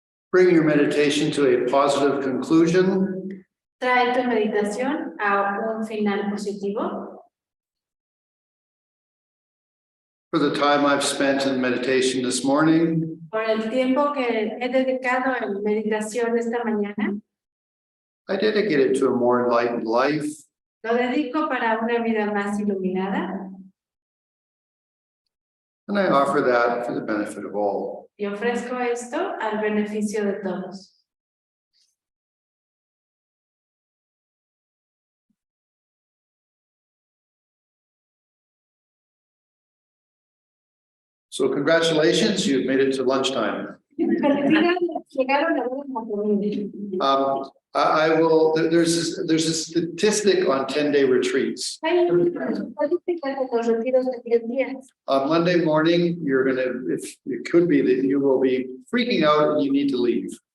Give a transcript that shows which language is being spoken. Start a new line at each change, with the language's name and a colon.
English: Bring your meditation to a positive conclusion.
Spanish: Trae tu meditación a un final positivo.
English: For the time I've spent in meditation this morning,
Spanish: Por el tiempo que he dedicado en meditación esta mañana,
English: I dedicate it to a more enlightened life.
Spanish: lo dedico para una vida más iluminada
English: And I offer that for the benefit of all.
Spanish: y ofrezco esto al beneficio de todos.
English: So congratulations, you've made it to lunchtime.
Spanish: Llegaron a ver la comida.
English: I will, there's a statistic on 10-day retreats.
Spanish: Hay estadísticas de los retiros de 10 días.
English: On Monday morning, you're gonna, if it could be that you will be freaking out and you need to leave.